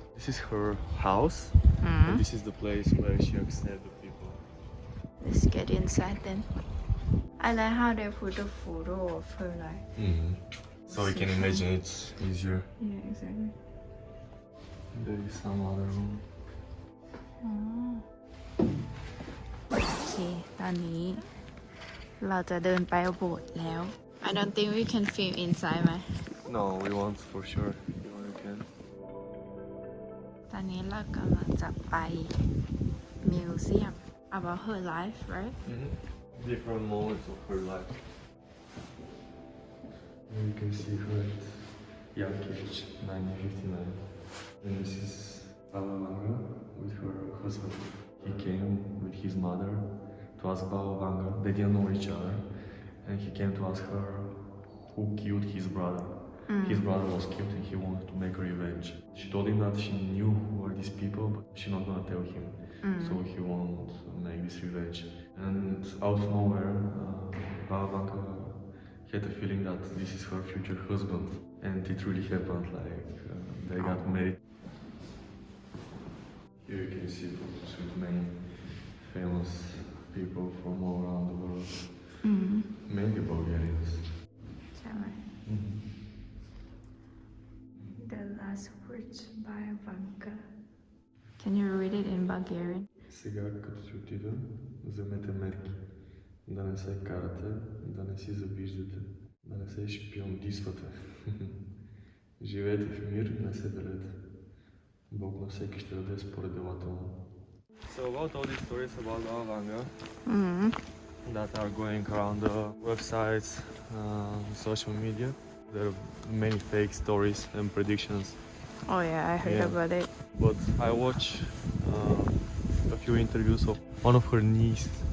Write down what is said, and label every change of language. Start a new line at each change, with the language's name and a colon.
English: This is her house, and this is the place where she accepted the people. Let's get inside then. I like how they put a photo of her like. So you can imagine it's easier. Yeah, exactly. There is some other room.
Thai: โอเค ตอนนี้เราจะเดินไปโบสถ์แล้ว
English: I don't think we can film inside
Thai: ไหม
English: No, we want for sure. You know you can.
Thai: ตอนนี้เรากำลังจะไปมิวเซียม
English: about her life right Different moments of her life. Here you can see her at young age, 1959. And this is Baba Vanga with her husband. He came with his mother to ask Baba Vanga. They didn't know each other. And he came to ask her who killed his brother. His brother was killed and he wanted to make revenge. She told him that she knew who were these people, but she's not gonna tell him. So he won't make this revenge. And out of nowhere, Baba Vanga had a feeling that this is her future husband. And it really happened, like they got married. Here you can see photos with many famous people from all around the world. Mainly Bulgarians.
Thai: ใช่ไหม
English: The last words by Vanka. Can you read it in Bulgarian?
Bulgarian: Сега, като си отида, вземете мерки. Да не се карате, да не си завиждате, да не се шпиондисвате. Живейте в мир, не се делете. Бог на всеки ще даде според делата му.
English: So about all these stories about Vanga that are going around the websites, social media, there are many fake stories and predictions. Oh yeah, I heard Yeah. about it. But I watched a few interviews of one of her nieces.